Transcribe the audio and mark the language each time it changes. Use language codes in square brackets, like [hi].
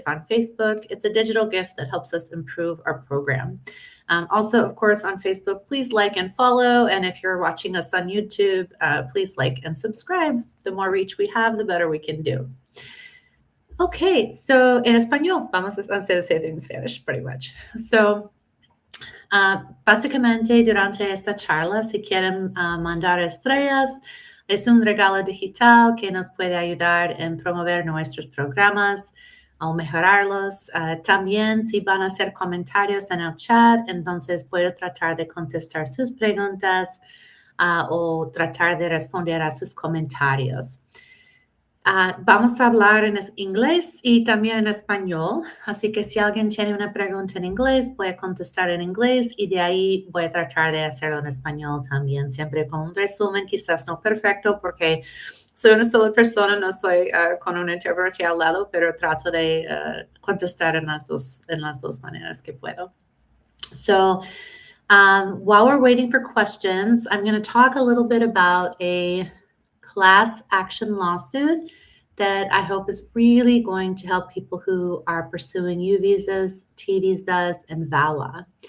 [en] If on Facebook, it's a digital gift that helps us improve our program. Also, of course, on Facebook, please like and follow. And if you're watching us on YouTube, please like and subscribe. The more reach we have, the better we can do. Okay, so [es] en español, vamos a [en] say the same thing in Spanish, pretty much. [es] So, básicamente, durante esta charla, si quieren mandar estrellas, es un regalo digital que nos puede ayudar en promover nuestros programas o mejorarlos. También, si van a hacer comentarios en el chat, entonces puedo tratar de contestar sus preguntas o tratar de responder a sus comentarios. Vamos a hablar en inglés y también en español, así que si alguien tiene una pregunta en inglés, voy a contestar en inglés y de ahí voy a tratar de hacerlo en español también, siempre con un resumen, quizás no perfecto porque soy una sola persona, no soy con un intérprete al lado, pero trato de contestar en las dos maneras que puedo. [en] So, while we're waiting for questions, I'm going to talk a little bit about a class action lawsuit that I hope is really going to help people who are pursuing U visas, T visas, and VAWA.